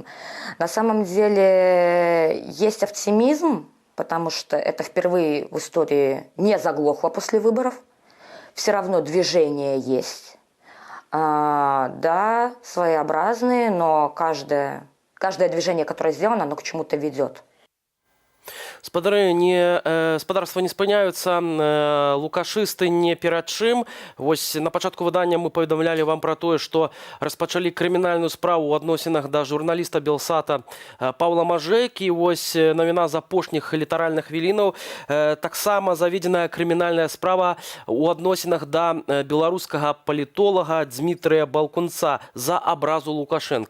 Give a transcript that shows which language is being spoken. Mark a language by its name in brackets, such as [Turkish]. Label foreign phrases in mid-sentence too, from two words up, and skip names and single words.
[Russian] На самом деле есть оптимизм, потому что это впервые в истории не заглохло после выборов. Все равно движение есть. Да, своеобразные, но каждое движение, которое сделано, оно к чему-то ведет. [Belarusian] Спадарства не спыняюцца, лукашысты не перад чым. Вось на пачатку выдання мы паведамлялі вам пра тое, што распачалі крымінальную справу ў адносінах да журналіста Белсата Паўла Мажэйкі. Вось навіна з апошніх літаральных хвілінаў. Таксама заведзеная крымінальная справа ў адносінах да беларускага палітолага Дмітрыя Балкунца за абразу Лукашэнкі.